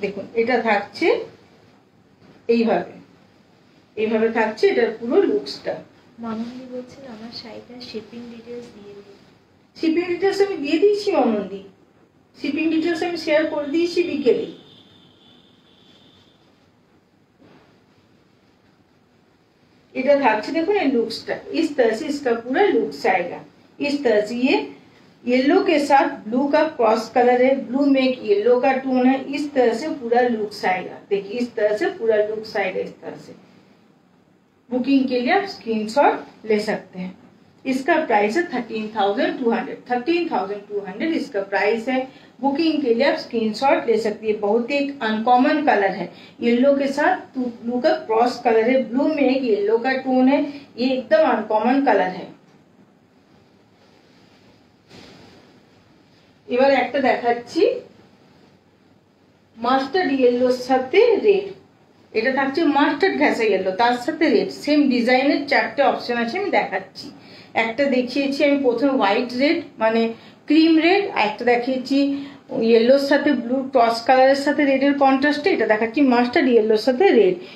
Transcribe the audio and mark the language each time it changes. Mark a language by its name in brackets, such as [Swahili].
[Bangla] দেখুন এটা থাকছে এইভাবে, এইভাবে থাকছে এটার পুরো লুকসটা। মামনি বলছেন আমার শাড়িটা শিপিং ডিটেইলস দিয়ে দিন। শিপিং ডিটেইলস আমি দিয়ে দিয়েছি মামনি, শিপিং ডিটেইলস আমি শেয়ার করে দিয়েছি বিকেলে। [Hindi] इधर থাকছে देखो ये लुक्सটা, इस तरह से इसका पूरा लुक्स आएगा। इस तरह से ये येलो के साथ ब्लू का क्रॉस कलर है, ब्लू में एक येलो का टोन है, इस तरह से पूरा लुक्स आएगा। देखिए इस तरह से पूरा लुक्स आएगा। इस तरह से बुकिंग के लिए आप स्क्रीनशॉट ले सकते हैं। इसका प्राइस है 13,200, 13,200 इसका प्राइस है। बुकिंग के लिए आप स्क्रीनशॉट ले सकती है। बहुत ही एक अनकॉमन कलर है, येलो के साथ ब्लू का क्रॉस कलर है, ब्लू में एक येलो का टोन है, ये एकदम अनकॉमन कलर है। [Bangla] এবার একটা দেখাচ্ছি মাস্টার্ড ইয়েলোর সাথে রেড, এটা থাকছে মাস্টার্ড ঘেঁষা ইয়েলো, তার সাথে রেড, সেম ডিজাইনের চারটে অপশন আছে, আমি দেখাচ্ছি। একটা দেখিয়েছি আমি প্রথমে হোয়াইট রেড মানে ক্রিম রেড, আর একটা দেখিয়েছি ইয়েলোর সাথে ব্লু ক্রস কালারের সাথে রেডের কন্ট্রাস্টে, এটা দেখাচ্ছি মাস্টার্ড ইয়েলোর সাথে রেড।